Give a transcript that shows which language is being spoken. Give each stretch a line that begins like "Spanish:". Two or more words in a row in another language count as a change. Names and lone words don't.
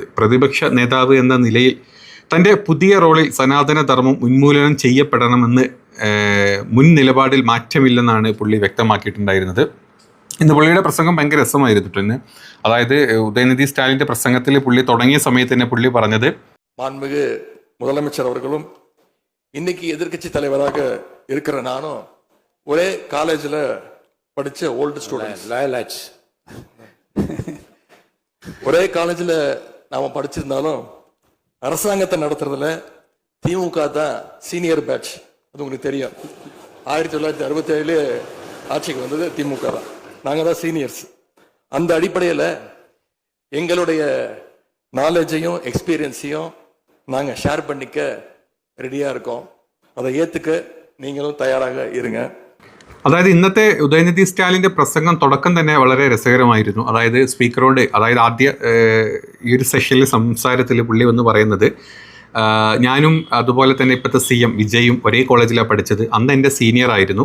Malayalam: പ്രതിപക്ഷ നേതാവ് എന്ന നിലയിൽ തൻ്റെ പുതിയ റോളിൽ സനാതനധർമ്മം ഉന്മൂലനം ചെയ്യപ്പെടണമെന്ന് മുൻ നിലപാടിൽ മാറ്റമില്ലെന്നാണ് പുള്ളി വ്യക്തമാക്കിയിട്ടുണ്ടായിരുന്നത്. ഇന്ന് പുള്ളിയുടെ പ്രസംഗം ഭയങ്കര രസമായിരുന്നു തന്നെ. അതായത് ഉദയനിധി സ്റ്റാലിൻ്റെ പ്രസംഗത്തിൽ പുള്ളി തുടങ്ങിയ സമയത്ത് തന്നെ പുള്ളി പറഞ്ഞത്,
Tamil: மாண்புமிகு முதலமைச்சர் அவர்களும் இன்னைக்கு எதிர்கட்சி தலைவராக இருக்கிற நானும் ஒரே காலேஜில் படித்த
English: old students,
Tamil: ஒரே காலேஜில் நாம் படிச்சிருந்தாலும் அரசாங்கத்தை நடத்துறதுல திமுக தான்
English: senior batch.
Tamil: அது உங்களுக்கு தெரியும். 1967 ஆட்சிக்கு வந்தது திமுக தான். நாங்கள் தான் சீனியர்ஸ். அந்த அடிப்படையில் எங்களுடைய நாலேஜையும் எக்ஸ்பீரியன்ஸையும் நாங்கள் ஷேர் பண்ணிக்க ரெடியாக இருக்கோம். அதை ஏற்றுக்க நீங்களும் தயாராக இருங்க.
Malayalam: അതായത് ഇന്നത്തെ ഉദയനിധി സ്റ്റാലിൻ്റെ പ്രസംഗം തുടക്കം തന്നെ വളരെ രസകരമായിരുന്നു. അതായത് സ്പീക്കറോട്, അതായത് ആദ്യ ഈ ഒരു സെഷനിൽ സംസാരത്തിൽ പുള്ളി വന്ന് പറയുന്നത്, ഞാനും അതുപോലെ തന്നെ ഇപ്പോഴത്തെ CM വിജയും ഒരേ കോളേജിലാണ് പഠിച്ചത്. അന്ന് എൻ്റെ സീനിയർ ആയിരുന്നു.